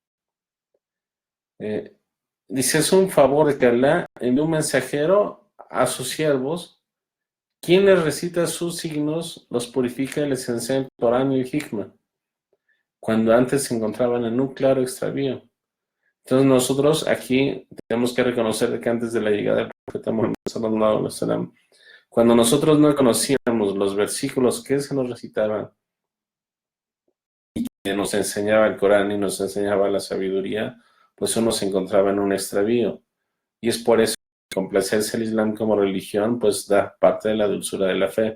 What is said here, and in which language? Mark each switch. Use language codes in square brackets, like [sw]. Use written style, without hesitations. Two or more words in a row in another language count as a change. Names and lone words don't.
[es] Dice, es un favor de que Allah envió un mensajero a sus siervos, quien les recita sus signos, los purifica y les enseña el Corán y el Hikmah, cuando antes se encontraban en un claro extravío. Entonces nosotros aquí tenemos que reconocer que antes de la llegada del profeta Muhammad [ar] صلى الله عليه وسلم, [es] cuando nosotros no conocíamos los versículos que se nos recitaban y que nos enseñaba el Corán y nos enseñaba la sabiduría, pues uno se encontraba en un extravío. Y es por eso que complacerse el Islam como religión pues da parte de la dulzura de la fe.